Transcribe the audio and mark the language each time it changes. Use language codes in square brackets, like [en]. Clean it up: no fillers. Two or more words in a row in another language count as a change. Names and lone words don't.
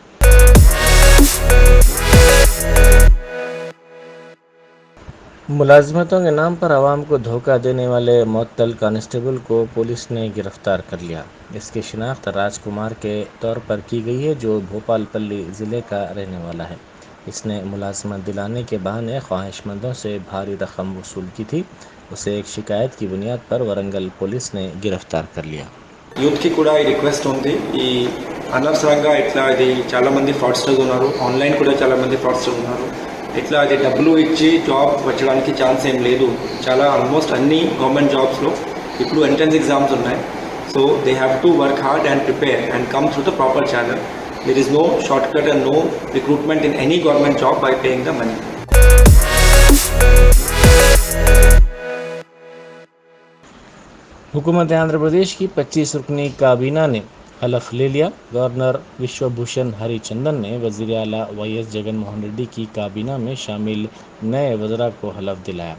[ur] ملازمتوں کے نام پر عوام کو دھوکہ دینے والے معطل کانسٹیبل کو پولیس نے گرفتار کر لیا۔ اس کی شناخت راج کمار کے طور پر کی گئی ہے، جو بھوپال پلی ضلع کا رہنے والا ہے۔ اس نے ملازمت دلانے کے بہانے خواہش مندوں سے بھاری رقم وصول کی تھی۔ اسے ایک شکایت کی بنیاد پر ورنگل پولیس نے گرفتار کر لیا۔ [te] యూత్ కి కూడా ఈ రిక్వెస్ట్ ఉంది. ఈ అనవసరంగా ఇట్లా ఇది చాలా మంది ఫ్రాడ్స్టర్స్ ఉన్నారు, ఆన్లైన్ కూడా చాలా మంది ఫ్రాడ్స్టర్స్ ఉన్నారు. ఇట్లా అది డబ్బులు ఇచ్చి జాబ్ వచ్చడానికి ఛాన్స్ ఏం లేదు. చాలా ఆల్మోస్ట్ అన్ని [en] government jobsలో [te] ఇప్పుడు [en] entrance exams [te] ఉన్నాయి. [en] so they have to work hard and prepare and come through the proper channel. there is no short cut and no recruitment in any government job by paying the money. [ur] حکومت آندھرا پردیش کی 25 رکنی کابینہ نے حلف لے لیا۔ گورنر وشوا بھوشن ہری چندن نے وزیر اعلیٰ YS جگن موہن ریڈی کی کابینہ میں شامل نئے وزراء کو حلف دلایا۔